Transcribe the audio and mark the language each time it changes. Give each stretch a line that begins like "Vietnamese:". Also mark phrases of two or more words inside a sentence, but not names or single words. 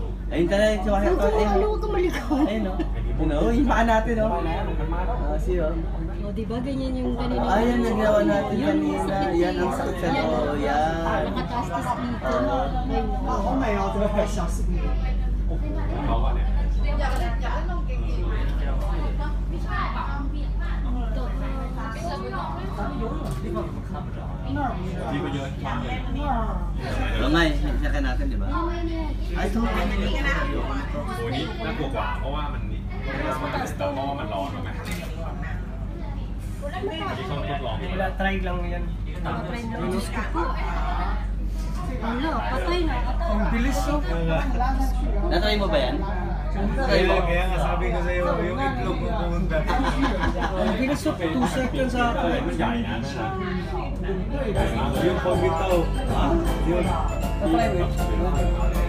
Filipino: Ayun talaga yung sumakit ko. Ano ka maligaw? Ayun o. Yun o, yung paa natin o. See o. O, diba ganyan yung kanina? Ayan, nagawa natin kanina. Yan ang sakit o. Yan. Nakatastas dito. Oo.
Thai: เขาว่าเนี่ย
Filipino: Hindi ko yun. Langay, sinakan natin, di ba? Ay, ito.
Thai: โอ้นี่น่ากลัวกว่าเพราะว่ามันเพราะว่ามันร้อนมากที่เขาทดลอง
Filipino: Wala, try lang yan. Diyos ko po. Ano, patay na. Ang bilis oh. Natry mo ba yan? Kaya nga sabi ko sa'yo, yung itlog mo pumunta. Ang bilis oh, 2 seconds sa
Thai: อะไร
Filipino: akin.
Thai: มันใหญ่นะนะ
Filipino: Yung pagbitaw. Yun. Natry mo.